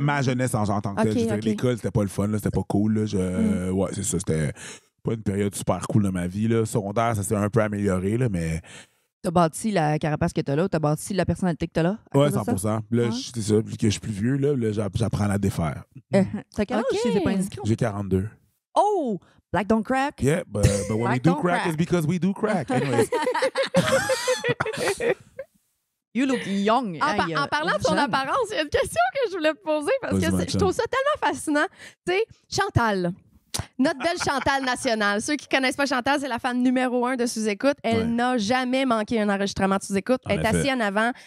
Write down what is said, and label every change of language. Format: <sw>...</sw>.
<fr>Ma jeunesse en tant que telle. Je veux dire, l'école, c'était pas le fun, là, c'était pas cool. Là, ouais, c'est ça. C'était pas une période super cool de ma vie. Là. Secondaire, ça s'est un peu amélioré, là, mais. T'as bâti la carapace que t'as là, t'as bâti la personnalité que t'as là? Ouais, 100%. Là, c'est ça. Vu que je suis plus vieux, là j'apprends à la défaire. T'as quel âge, si c'est pas indiscret? J'ai 42.</fr> <en>Oh! Black don't crack? Yeah, but when we do crack, it's because we do crack. Anyways. You look young.</en> <fr>En parlant de son apparence, il y a une question que je voulais te poser parce que je trouve ça tellement fascinant. Tu sais, Chantal. Notre belle Chantal nationale. Ceux qui ne connaissent pas Chantal, c'est la fan numéro 1 de Sous-Écoute. Elle n'a jamais manqué un enregistrement de Sous-Écoute. Elle est assise en avant.</fr>